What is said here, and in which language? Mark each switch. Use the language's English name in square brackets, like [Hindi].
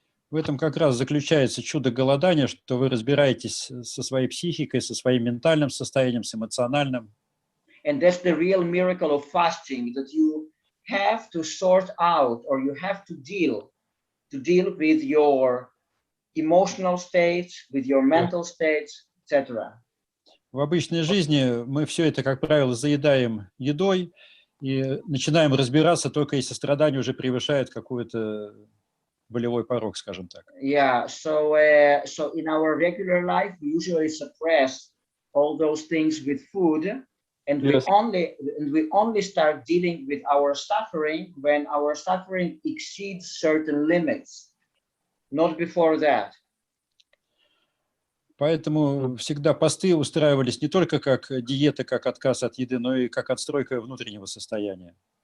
[English] В этом как раз заключается чудо голодания, что вы разбираетесь со своей психикой, со своим ментальным состоянием, с эмоциональным. And that's the real miracle of fasting, that you have to sort out, or you have to deal with your emotional states, with your mental states, etc. [Russian] В обычной жизни мы все это, как правило, заедаем едой и начинаем разбираться только если страдания уже превышают какой-то болевой порог, скажем так. [English] Yeah, so in our regular life, we usually suppress all those things with food, and Yes. we only start dealing with our suffering when our suffering exceeds certain limits, not before that. [Russian] Поэтому всегда посты устраивались не только как диета, как отказ от еды, но и как отстройка внутреннего состояния.